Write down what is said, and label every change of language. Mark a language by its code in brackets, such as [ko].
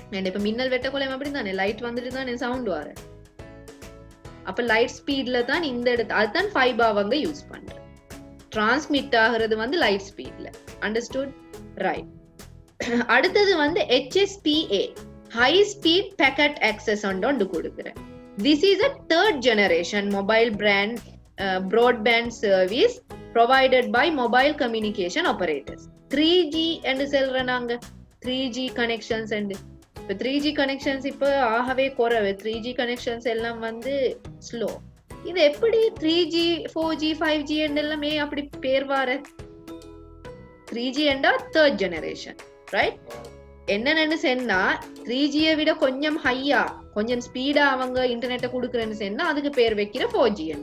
[ta] இப்ப மின்னல் வெட்டக்குள்ள எப்படி தானே லைட் வந்துட்டு தான் சவுண்ட் வர. அப்ப லைட் ஸ்பீட்ல தான் இந்த இடத்து அதுதான் ஃபைபர் அவங்க யூஸ் பண்ற. டிரான்ஸ்மிட் ஆகுறது வந்து லைட் ஸ்பீட்ல. அண்டர்ஸ்டுட்? ரைட். அடுத்தது வந்து HSPA, high speed packet access ஒன்று கொடுக்குறேன். [en] This is a third generation mobile brand broadband service provided by mobile communication operators. [ta] 3G என்று சொல்ற நாங்க 3G connections and இப்ப 3G connections இப்ப ஆகவே குறைவு. 3G connections எல்லாம் வந்து ஸ்லோ. இது எப்படி 3G 4G 5G எல்லாமே அப்படி பேர் வார? 3G என்றா தேர்ட் ஜெனரேஷன். ரைட், என்னன்னு சொன்னா 3G விட கொஞ்சம் ஹையா கொஞ்சம் ஸ்பீடா அவங்க இன்டர்நெட்டை கொடுக்குறேன்னு சொன்னா அதுக்கு பேர் வைக்கிற 4G.